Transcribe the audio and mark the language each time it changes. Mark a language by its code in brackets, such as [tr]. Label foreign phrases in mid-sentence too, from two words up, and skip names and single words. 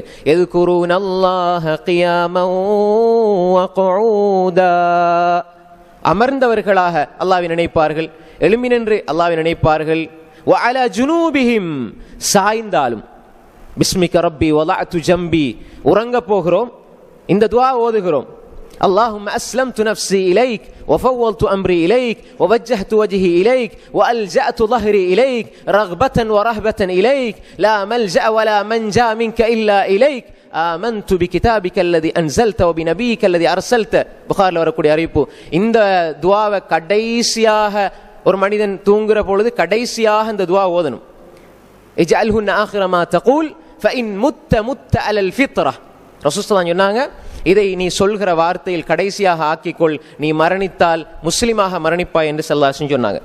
[ar] يذكرون الله قياما وقعودا, [ta] அமர்ந்தவர்களாக அல்லாஹ்வை நினைப்பார்கள், எழும்பி நின்று அல்லாஹ்வை நினைப்பார்கள். [ar] وعلى جنوبهم, சாய்ந்தாலும். باسمك ربي وضعت جنبي, [ta] உறங்க போகிறோம், இந்த துஆ ஓதுகிறோம். [ar] اللهم أسلمت نفسي إليك وفوضت أمري إليك ووجهت وجهي إليك وألجأت ظهري إليك رغبة ورهبة إليك لا ملجأ ولا منجا منك إلا إليك آمنت بكتابك الذي أنزلت وبنبيك الذي أرسلت. [ta] புகாரில் வரக்கூடிய அறிவிப்பு. இந்த துஆவை கடைசியாக ஒரு மனிதன் தூங்குற பொழுது கடைசியாக இந்த துஆ ஓதணும். [ar] اجعلهن آخر ما تقول فإن مت مت على الفطرة. [ta] ரசூல் [ar] صلى الله عليه [ta] சொன்னாங்க, இதை நீ சொல்கிற வார்த்தையில் கடைசியாக ஆக்கிக்கொள், நீ மரணித்தால் முஸ்லிமாக மரணிப்பாய் என்று [ar] صلى الله عليه [ta] சொன்னாங்க.